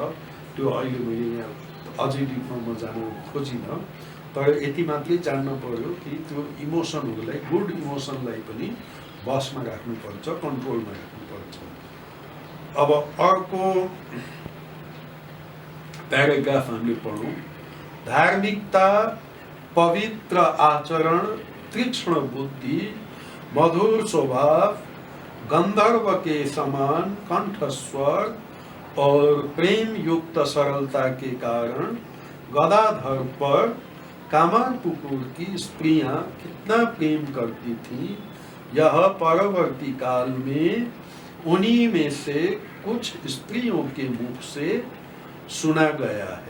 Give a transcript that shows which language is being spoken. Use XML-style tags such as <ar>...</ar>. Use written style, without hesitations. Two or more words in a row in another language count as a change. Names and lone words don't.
<ne>त्यो अहिले मैले यहाँ अझै डिपमा म जान खोजिनँ, तर यति मात्रै जान्न पर्यो कि त्यो इमोसनहरूलाई</ne> <en>good emotionलाई</en> <ne>पनि बसमा राख्नुपर्छ, कन्ट्रोलमा राख्नुपर्छ। अब अर्को प्याराग्राफ हामीले पढौँ।</ne> <hi>धार्मिकता, पवित्र आचरण, तीक्ष्ण बुद्धि, मधुर स्वभाव, गंधर्व के समान कंठस्वर और प्रेम युक्त सरलता के कारण गदाधर पर कामारपुकुर की स्त्रियां कितना प्रेम करती थीं, यह परवर्ती काल में उन्हीं में से कुछ स्त्रियों के मुख से सुना गया है।</hi>